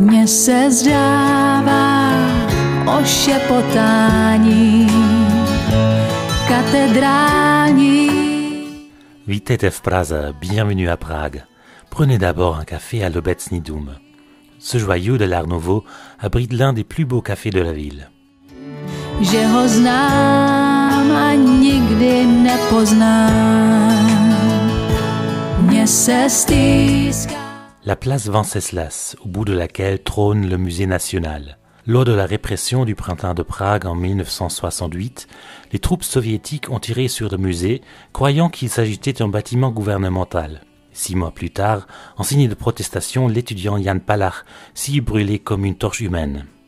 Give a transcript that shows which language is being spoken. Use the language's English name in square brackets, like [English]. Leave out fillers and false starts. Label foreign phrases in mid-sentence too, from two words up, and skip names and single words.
[Czech] se zdává o šepotání katedrální. Vítejte v Praze, [French] bienvenue à Prague. Prenez d'abord un café à l'Obecný dům. Ce joyau de l'Art Nouveau abrite l'un des plus beaux cafés de la ville. [Czech] Že ho znám a nikdy nepoznám. Mně se stýská. [French] La place Venceslas, au bout de laquelle trône le musée national. Lors de la répression du printemps de Prague en 1968, les troupes soviétiques ont tiré sur le musée, croyant qu'il s'agissait d'un bâtiment gouvernemental. 6 mois plus tard, en signe de protestation, l'étudiant Jan Palach s'y est brûlé comme une torche humaine.